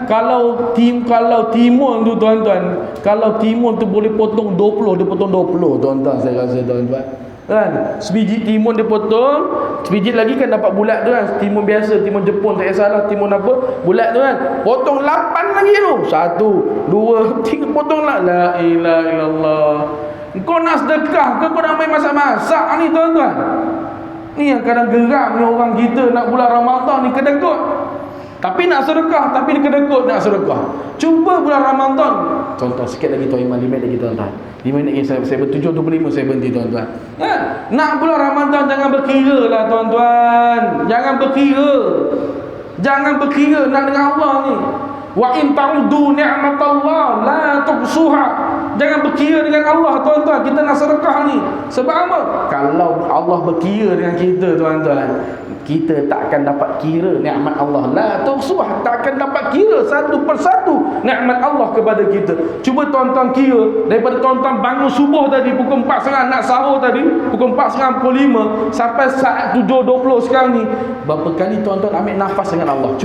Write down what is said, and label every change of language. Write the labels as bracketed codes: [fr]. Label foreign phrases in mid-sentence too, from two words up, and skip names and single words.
[ms] Kalau timun tu tuan-tuan, kalau timun tu boleh potong 20, dia potong 20 tuan-tuan, saya rasa tuan-tuan. Kan? Sebiji timun dia potong, sebiji lagi kan dapat bulat tu kan. Timun biasa, timun Jepun tak salah, timun apa? Bulat tu kan. Potong 8 lagi tu. 1, 2, 3 potong lah. [ar] لا إله إلا الله. [ms] Kau nak sedekah ke kau nak main masak-masak ni tuan-tuan? Ni yang kadang geram ni orang kita nak bulan Ramadan ni kedekut. Tapi nak sedekah, tapi dia kedekut nak sedekah. Cuba bulan Ramadan. Contoh sikit lagi tuan Iman, 5 minit lagi tuan-tuan. 5 minit lagi saya 7.25 saya berhenti tuan-tuan. Nak bulan Ramadan jangan berkira lah tuan-tuan. Jangan berkira. Jangan berkira nak dengan Allah ni. [ar] وإن تعدوا نعمة الله لا تحصوها. [ms] Jangan berkira dengan Allah tuan-tuan. Kita nak sedekah ni. Sebab apa? Kalau Allah berkira dengan kita tuan-tuan, kita tak akan dapat kira nikmat Allah. [ar] لا تحصوها, [ms] tak akan dapat kira satu persatu nikmat Allah kepada kita. Cuba tuan-tuan kira daripada tuan-tuan bangun subuh tadi pukul 4.30 nak sahur tadi, pukul 4.45 sampai saat 7.20 sekarang ni, berapa kali tuan-tuan ambil nafas dengan Allah?